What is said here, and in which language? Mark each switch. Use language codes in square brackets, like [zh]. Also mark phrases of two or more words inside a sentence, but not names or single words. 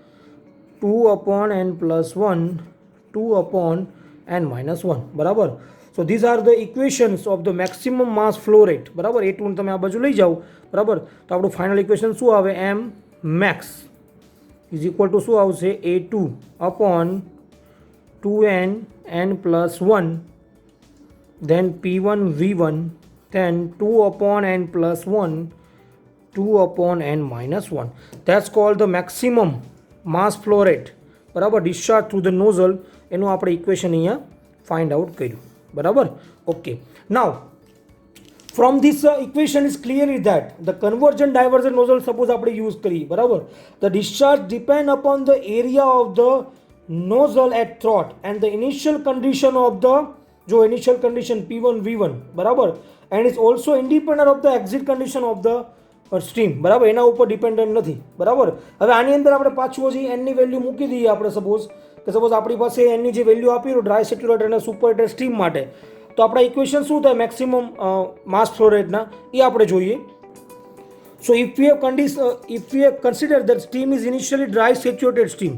[gu] 2/n+1 2/n-1. બરાબર. [en] So these are the equations of the maximum mass flow rate. [gu] બરાબર, A2 તમે આ બાજુ લઈ જાઓ. બરાબર, તો આપણું [en] final equation [gu] શું આવે? [en] m max is equal to [gu] શું આવશે? [en] A2/2n+1 then p1 v1 then 2/n+1 2/n-1. That's called the maximum mass flow rate. બરાબર, discharge through the nozzle. [gu] એનું આપણે ઇક્વેશન અહીંયા [en] find out [gu] કર્યું. [en] બરાબર. okay, now from this equation is clearly that the convergent divergent nozzle suppose [gu] આપણે યુઝ કરીએ. બરાબર, [en] the discharge depend upon the area of the nozzle at throat and the initial condition of the जो initial condition p1 v1. બરાબર, and is also independent of the exit condition of the સ્ટ્રીમ. [gu] બરાબર, એના ઉપર ડિપેન્ડન્ટ નથી. બરાબર, હવે આની અંદર આપણે પાછું હજી એનની વેલ્યુ મૂકી દઈએ. આપણે સપોઝ આપણી પાસે એનની જે વેલ્યુ આપી [en] dry saturated [gu] અને [en] superheated steam [gu] માટે, તો આપણા ઇક્વેશન શું થાય [en] maximum mass flow rateના [gu] એ આપણે જોઈએ. [en] So if we have consider that steam is initially dry saturated steam.